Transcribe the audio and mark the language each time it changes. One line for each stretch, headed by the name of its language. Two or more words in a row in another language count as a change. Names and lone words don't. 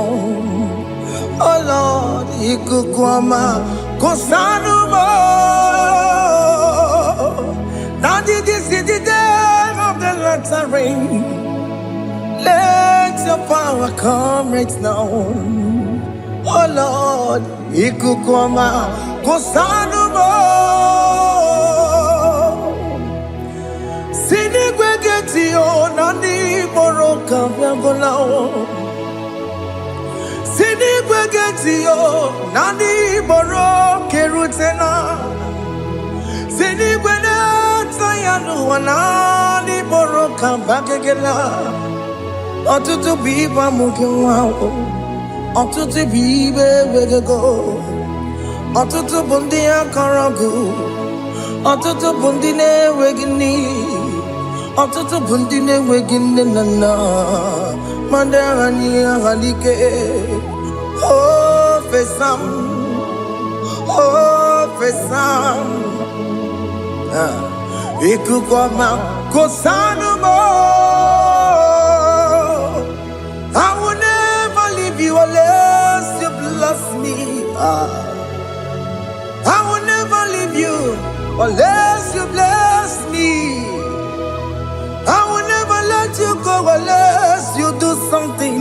English: Oh Lord, Ikukwama, Kosanuma. Daddy, this is the day of the lottery. Let your power come right now. Oh Lord, Ikukwama, Kosanuma. Sinigwegetio, Nani Boroka, Viagolao. Sinigwegetio, Nani Boroke Rutena. Sinigwena, Tayanu, Nani Boroka, Bagagela. Otutu biba mukiwao, otutu bibe wegego, otutu bundi akaragu, otutu bundi ne wegini, otutu bundi ne wegini nana, mandani halike, oh fesam, Ikukwama kosanuma. I will never leave you unless you bless me. I will never leave you unless you bless me. I will never let you go unless you do something.